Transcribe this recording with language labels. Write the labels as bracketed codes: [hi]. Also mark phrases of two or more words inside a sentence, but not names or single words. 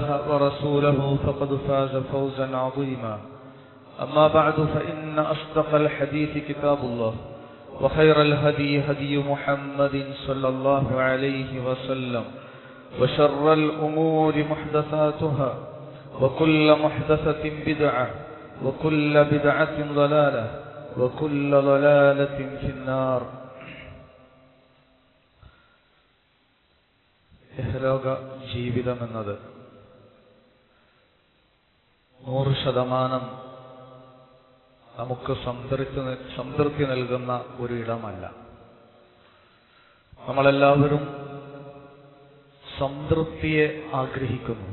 [ar] ورسوله فقد فاز فوزا عظيما أما بعد فإن أصدق الحديث كتاب الله وخير الهدي هدي محمد صلى الله عليه وسلم وشر الأمور محدثاتها وكل محدثة بدعة وكل بدعة ضلالة وكل ضلالة في النار. [ml] ഇഹലോക ജീവിതമെന്നത് 100% നമുക്ക് സംതൃപ്തി നൽകുന്ന ഒരു ഇടമല്ല. നമ്മളെല്ലാവരും സംതൃപ്തിയെ ആഗ്രഹിക്കുന്നു.